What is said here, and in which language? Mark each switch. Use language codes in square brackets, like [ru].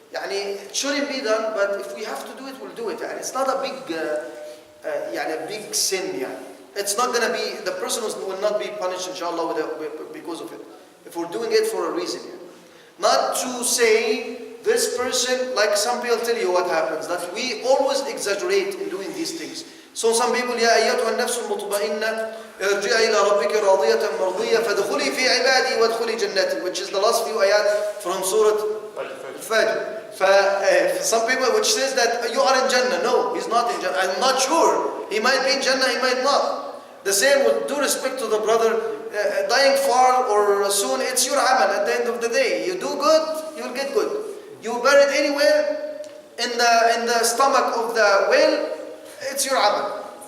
[en] It shouldn't be done, but if we have to do it, we'll do it. It's not a big sin. It's not going to be, the person will not be punished, inshallah, because of it. If we're doing it for a reason. Not to say this person, like some people tell you what happens, that we always exaggerate in doing these things. [ar] So some people, يا أيتها النفس المطمئنة ارجعي إلى ربك راضية مرضية فادخلي في عبادي وادخلي جنتي, [en] which is the last few ayat from Surah Al-Fajr. Some people which says that you are in Jannah. No, he's not in Jannah. I'm not sure. He might be in Jannah, he might not. The same with due respect to the brother, dying far or soon, it's your amal at the end of the day. You do good, you'll get good. You buried anywhere in the stomach of the whale, it's your amal.